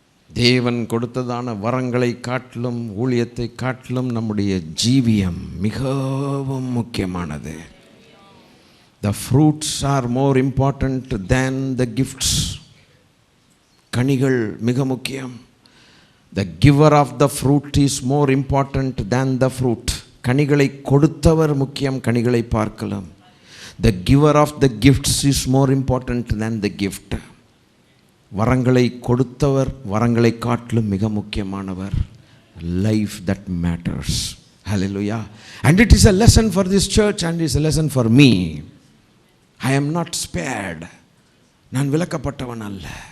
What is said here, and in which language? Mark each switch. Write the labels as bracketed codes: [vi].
[ta] தேவன் கொடுத்ததான வரங்களை காட்டிலும் ஊழியத்தை காட்டிலும் நம்முடைய ஜீவியம் மிகவும் முக்கியமானது. [en] The fruits are more important than the gifts. [ta] கனிகள் மிக முக்கியம். [en] The giver of the fruit is more important than the fruit. [ta] கனிகளை கொடுத்தவர் முக்கியம் கனிகளை பார்க்கலாம். [en] The giver of the gifts is more important than the gift. [ta] வரங்களை கொடுத்தவர் வரங்களை காட்டிலும் மிக முக்கியமானவர். [en] Life that matters. Hallelujah. And it is a lesson for this church and it is a lesson for me. I am not spared. [ta] நான் விலக்கப்பட்டவன் அல்ல.